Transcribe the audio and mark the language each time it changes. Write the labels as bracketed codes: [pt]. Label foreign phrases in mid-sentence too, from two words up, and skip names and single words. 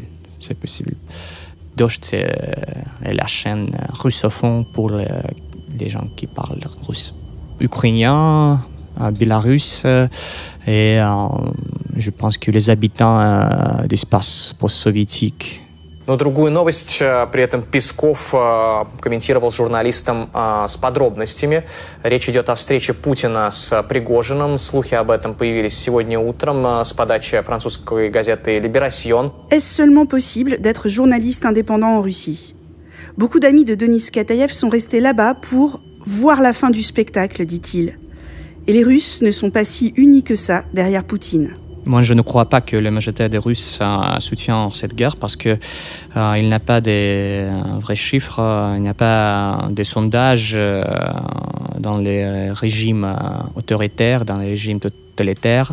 [fr] C'est possible. Дождь, c'est la chaîne russophone pour les gens qui parlent russe. Ukrainiens, Bélarus et je pense que les habitants d'espace post-soviétique. [ru] Но другую новость при этом Песков комментировал журналистам с подробностями. Речь идет о встрече Путина с Пригожиным. Слухи об этом появились сегодня утром с подачи французской газеты «Libération». [fr] Est-ce seulement possible d'être journaliste indépendant en Russie? Beaucoup d'amis de Denis Kataev sont restés là-bas pour voir la fin du spectacle, dit-il. Et les Russes ne sont pas si unis que ça derrière Poutine. Moi, je ne crois pas que la majorité des Russes soutiennent cette guerre parce qu'il n'y a pas de vrais chiffres, il n'y a pas de sondages dans les régimes autoritaires, dans les régimes totalitaires.